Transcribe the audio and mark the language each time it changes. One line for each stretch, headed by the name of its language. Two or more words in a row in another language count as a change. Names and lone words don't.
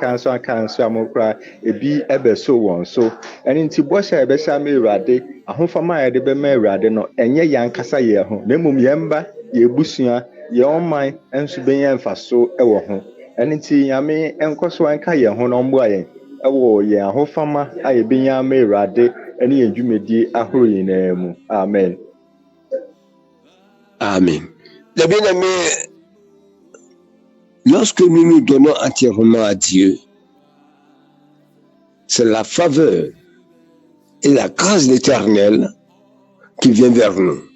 Akan: amokra ebi ɛbɛso wɔn so ɛne nti bɔhyɛ ɛbɛhyɛ ama Awurade ahofama a yɛde bɛma Awurade no ɛnyɛ yɛn kasa yɛn ho na mmom yɛn ba yɛbusua yɛn ɔman nso bɛnyɛ mfaso ɛwɔ ho ɛne nti Nyame ɛnkɔ so ɛnka yɛn ho na ɔmboa yɛn ɛwɔ yɛn ahofama a yɛbɛnya ama Awurade ɛne yɛn dwumadie ahorow nyinaa mu. Amen. Amen.
French: Les bien-aimés, lorsque nous nous donnons entièrement à Dieu, c'est la faveur et la grâce de l'Éternel qui vient vers nous.